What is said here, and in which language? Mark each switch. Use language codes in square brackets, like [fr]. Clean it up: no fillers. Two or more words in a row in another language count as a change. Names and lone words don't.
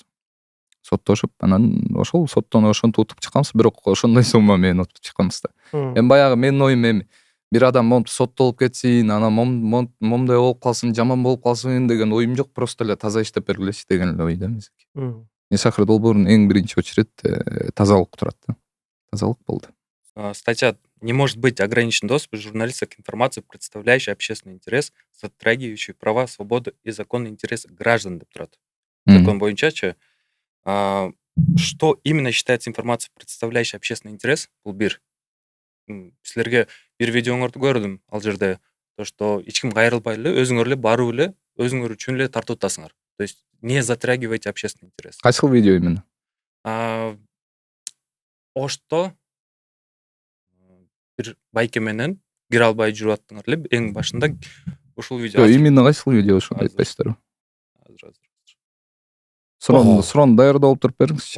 [ky] Соттошуп, анан ошол соттон ошентип утуп чыкканбыз, бирок ошондой сумма менен утуп чыкканбыз да. Баягы менин оюм бир адам монтип соттолуп кетсин, анан момундай болуп калсын, жаман болуп калсын деген оюм жок. Просто эле таза иштеп бергилечи деген эле ой да мезги. Исахыр долбоорунун эң биринчи очеред тазалык турат да. Тазалык болду. [ru] Статья: не может быть ограничен доступ журналиста к информации, представляющей общественный интерес, затрагивающий права, свободы и законный интерес граждан [ky] деп турат. Закон боюнчачы, [ru] что именно считается информацией, представляющей общественный интерес? [ky] Бул бир. Силерге бир видеоңорду көрдүм ал жерде. [ru] То, что [ky] эч ким кайрылбай эле, өзүңөр эле барып эле, өзүңөр үчүн эле тартып атасыңар. [ru] То есть не затрагивайте общественный интерес. [ky] Кайсыл видео именно? Ошто бир байке менен кире албай жүрүп аттыңар эле эң башында ушул видео. Именно кайсыл видео ошону Азыр. айтпайсыздарбы? Азыр. Суроону даярдап туруп бериңизчи.